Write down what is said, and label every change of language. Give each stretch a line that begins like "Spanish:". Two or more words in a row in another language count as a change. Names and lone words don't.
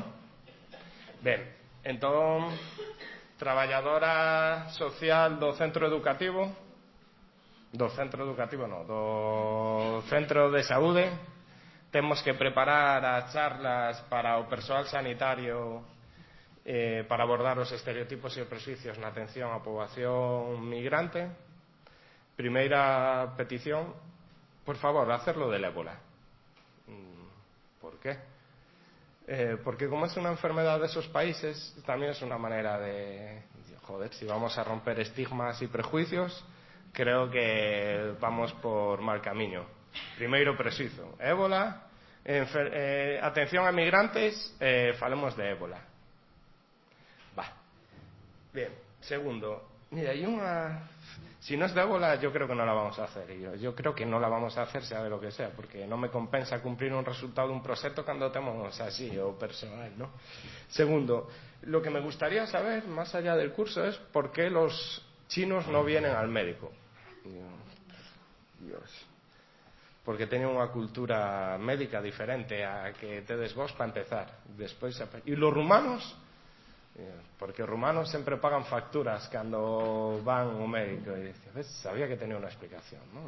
Galician: Ben, entón, traballadora social do centro educativo do centro de saúde, temos que preparar as charlas para o persoal sanitario para abordar os estereotipos e os prexuicios na atención á poboación migrante. Primeira petición, por favor,
Spanish: hacerlo del ébola. ¿Por qué? Porque como es una enfermedad de esos países, también es una manera de, joder, si vamos a romper estigmas y prejuicios, creo que vamos por mal camino.
Galician: Primeiro prexuizo, ébola, atención a migrantes, falemos de ébola.
Spanish: Bien, segundo, mira, hay una... Si no es de ébola, yo creo que no la vamos a hacer. Yo creo que no la vamos a hacer, sea de lo que sea, porque no me compensa cumplir un resultado de un
Galician: proxecto cando temos así, o personal,
Spanish: ¿no? Segundo, lo que me gustaría saber, más allá del curso, es por qué los chinos no vienen al médico. Dios...
Galician: porque teñen unha cultura médica diferente a que tedes vos para empezar. Despois, e los rumanos, porque os rumanos sempre pagan facturas cando van ao médico, e dicen, ves,
Spanish: sabía que tenía
Galician: unha explicación, ¿no?